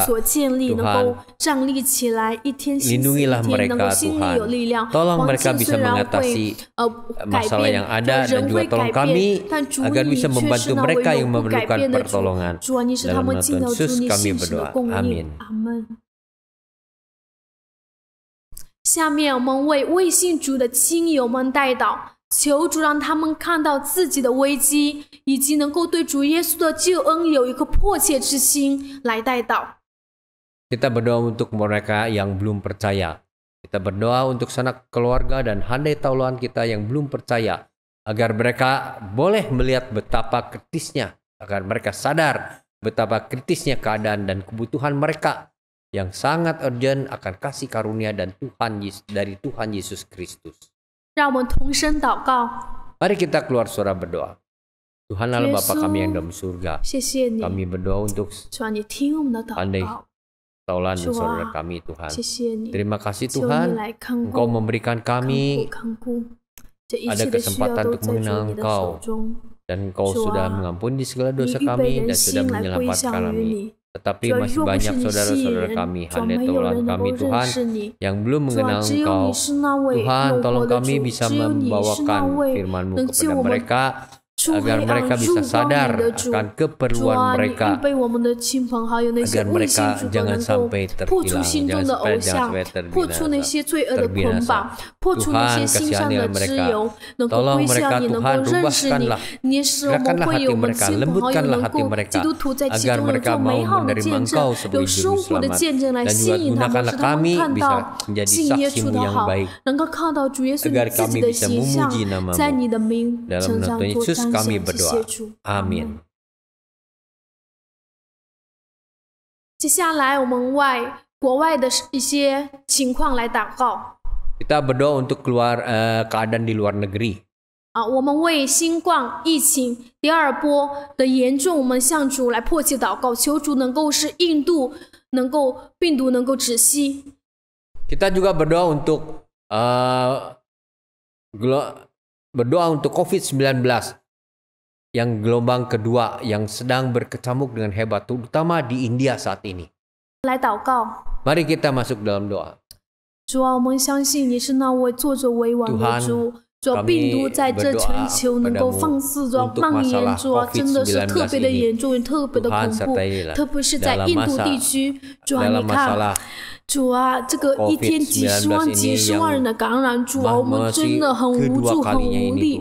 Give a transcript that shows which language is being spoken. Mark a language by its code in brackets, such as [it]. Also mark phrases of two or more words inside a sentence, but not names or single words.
[id] Tuhan lindungilah mereka Tuhan. Tolong mereka bisa mengatasi masalah yang ada dan juga tolong kami agar bisa membantu mereka yang memerlukan pertolongan. Dalam nama Tuhan Yesus kami berdoa. Amin. [zh] 下面我们为未信主的亲友们代祷，求主让他们看到自己的危机，以及能够对主耶稣的救恩有一颗迫切之心来代祷。 [id] Kita berdoa untuk mereka yang belum percaya. Kita berdoa untuk sanak keluarga dan handai taulan kita yang belum percaya, agar mereka boleh melihat betapa kritisnya, agar mereka sadar betapa kritisnya keadaan dan kebutuhan mereka. yang sangat urgent akan kasih karunia dan dari Tuhan Yesus Kristus. [zh] 让我们同声祷告。 [id] Mari kita keluar suara berdoa. Tuhan Allah Bapa kami yang dalam surga, [zh] 谢谢你， [id] kami berdoa untuk [zh] 主啊，你听我们的祷 [id] pandai [zh] 告， [id] taulan dan [zh] 主 [id] saudara [zh] 啊， [id] kami Tuhan. [zh] 谢谢你， [id] Terima kasih [zh] 求你 [id] Tuhan, [zh] 来看 [id] Engkau [zh] 顾 [id] memberikan [zh] 看 [id] kami [zh] 顾看顾，这一 [id] ada [zh] 切的需要 [id] kesempatan [zh] 都 [id] untuk [zh] 在主 [id] mengenal [zh] 你的手 [id] Engkau. [zh] 中。 [id] Dan Engkau [zh] 主 [id] sudah [zh] 啊， [id] mengampuni segala [zh] 你 [id] dosa [zh] 预备 [id] kami [zh] 人 [id] dan sudah [zh] 心来归 [id] menyelamatkan [zh] 向于 [id] kami. [zh] 你。 [id] Tetapi [zh] 主啊， [id] masih [zh] 若不是 [id] banyak [zh] 你吸引 [id] saudara-saudara [zh] 人， [id] kami, [zh] 主啊， [id] handai [zh] 没有 [id] taulan [zh] 人能 [id] kami [zh] 够认 [id] Tuhan [zh] 识你。 [id] yang belum [zh] 主啊， [id] mengenal [zh] 只有 [id] Engkau. [zh] 你是那位 [id] Tuhan [zh] 诱惑 [id] tolong [zh] 的 [id] kami [zh] 主， [id] bisa [zh] 只有你是那 [id] membawakan [zh] 位 [id] firman-Mu [zh] 能 [id] kepada [zh] 救我们 [id] mereka [zh] 出 [id] agar [zh] 黑 [id] mereka [zh] 暗、 [id] bisa [zh] 入光 [id] sadar [zh] 明的主。 [id] akan [zh] 主 [id] keperluan [zh] 啊，你预 [id] mereka [zh] 备我们的亲朋好友那些 [id] agar [zh] 未信 [id] mereka [zh] 主的 [id] jangan [zh] 能够 [id] sampai [zh] 破除 [id] terhilang, [zh] 心中 [id] jangan [zh] 的偶 [id] sampai [zh] 像，破除那 [id] terbinasa. [zh] 些罪恶的捆绑，破除那些 [id] Tuhan [zh] 心上 [id] kasihanilah [zh] 的脂 [id] mereka. [zh] 油，能够 [id] Tolong [zh] 归 [id] mereka [zh] 向你，能够 [id] Tuhan [zh] 认识你 [id] rubahkanlah. 。 [zh] 你使我们 [id] Gerakanlah [zh] 会 [id] hati [zh] 有我们 [id] mereka, [zh] 亲朋好友 [id] lembutkanlah [zh] 能 [id] hati [zh] 够 [id] mereka [zh] 基督徒在其 [id] agar [zh] 中能 [id] mereka [zh] 做 [id] mau [zh] 美好的 [id] menerima [zh] 见证， [id] Engkau [zh] 有 [id] sebagai [zh] 舒 [id] juru [zh] 服的 [id] selamat [zh] 见证来 [id] dan [zh] 吸 [id] juga [zh] 引他们， [id] gunakanlah [zh] 使他们 [id] kami [zh] 看 [id] bisa [zh] 到 [id] menjadi [zh] 信耶稣 [id] saksi-Mu [zh] 的 [id] yang [zh] 好， [id] baik [zh] 能够看到主耶稣 [id] agar [zh] 你自 [id] kami [zh] 己的 [id] bisa [zh] 形象 [id] memuji nama-Mu. [zh] 在你的名 [id] Dalam [zh] 身 [id] nama [zh] 上 [id] Tuhan [zh] 做 [id] Yesus [zh] 彰 [id] kami [zh] 显。谢谢 [id] berdoa. [zh] 主，阿门。 [id] Amin. [zh] 接下来我们为国外的一些情况来祷告。 [id] Kita berdoa untuk keluar keadaan di luar negeri. [zh] 我们为新冠疫情第二波的严重，我们向主来迫切祷告，求主能够使印度病毒能够止息。 [id] Kita juga berdoa untuk COVID-19 yang gelombang kedua yang sedang berkecamuk dengan hebat, terutama di India saat ini. [zh] 来祷告， [id] Mari kita masuk dalam doa. [zh] 主啊，我们相信你是那位作者为王的主。主啊，病毒在这全球能够放肆着蔓延，主啊，真的是特别的严重，特别的恐怖，特别是在印度地区。主啊，你看，主啊，这个一天几十万、几十万人的感染，主啊，我们真的很无助、很无力。